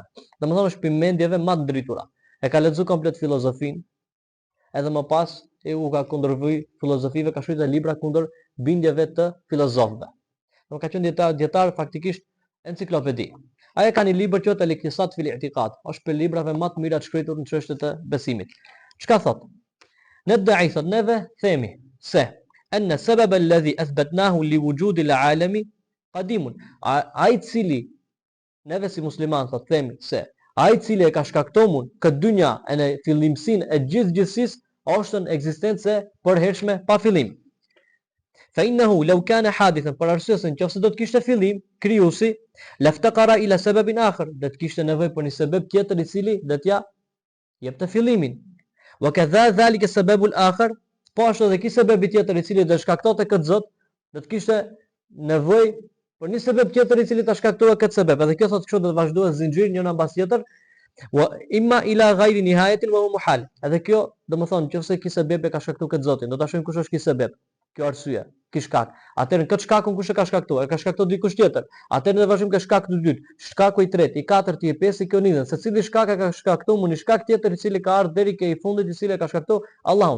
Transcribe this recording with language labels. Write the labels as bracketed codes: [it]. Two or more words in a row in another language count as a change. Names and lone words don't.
[sq] Domethënë është pimendjeve më të drejtura. E ka lexuar komplet filozofinë, edhe më pas u ka kundërvy filozofive, ka shkruar libra kundër bindjeve të filozofëve. Nuk ka qenë dietar faktikisht enciklopedi. Ai ka një libër që Al-Iqtisad fil I'tiqad, është për librave më të mira të shkruar në çështjet e besimit. Çka thot? Nad'i thot neve themi se [ar] أن السبب الذي أثبتناه لوجود العالم قديم. [sq] Ai cili neve si musliman thot themi se ai cili e ka shkaktuar këtë dynja e në fillimsinë e gjithësisë është në ekzistencë përhershme pa fillim. [ar] فإنه لو كان حادثا, [sq] për arsye se nëse do të kishte fillim krijuesi, [ar] لافتقر إلى سبب آخر, [sq] do të kishte nevojë për një sebeb tjetër i cili do t'ja jep të fillimin. [ar] وكذا ذلك السبب الآخر, [sq] po ashtu edhe ky sebebi tjetër i cili do shkaktonte këtë zot, do të kishte nevojë për një sebeb tjetër i cili ta shkaktonte këtë sebeb. Edhe kjo thotë kështu do të vazhdohet zinxhiri njëra mbas tjetër. [ar] وإما إلى غير نهاية وهو محال. [sq] Edhe kjo domethënë nëse ky sebeb e ka shkaktuar këtë zotin, do ta shohim kush është ky sebeb. Kjo arsye, ky shkak. Atëherë këtë shkakun kush e ka shkaktuar? E ka shkaktuar dikush tjetër. Atëherë ne vazhdojmë ka shkaku i dytë, shkaku i tretë, i katërt, i pestë, i kionidën. Secili shkak e ka shkaktuar një shkak tjetër i cili ka ardhur deri ke i fundit i cili e ka shkaktuar Allahun.